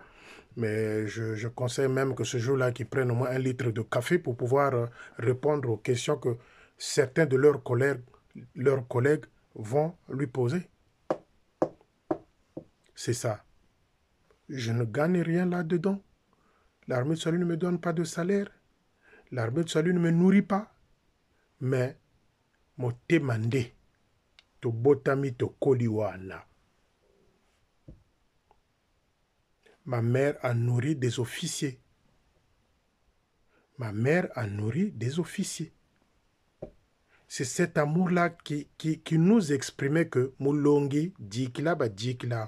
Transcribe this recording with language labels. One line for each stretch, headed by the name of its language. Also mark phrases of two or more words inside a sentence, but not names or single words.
French: Mais je conseille même que ce jour-là, qu'ils prennent au moins 1 litre de café pour pouvoir répondre aux questions que certains de leurs collègues vont lui poser. C'est ça. Je ne gagne rien là-dedans. L'armée de salut ne me donne pas de salaire. L'armée de salut ne me nourrit pas. Mais, mo demandé,
Lingala: to botami to koliwana.
French: Ma mère a nourri des officiers. Ma mère a nourri des officiers. C'est cet amour-là qui nous exprimait que Moulongi, Djikila, ba Djikila.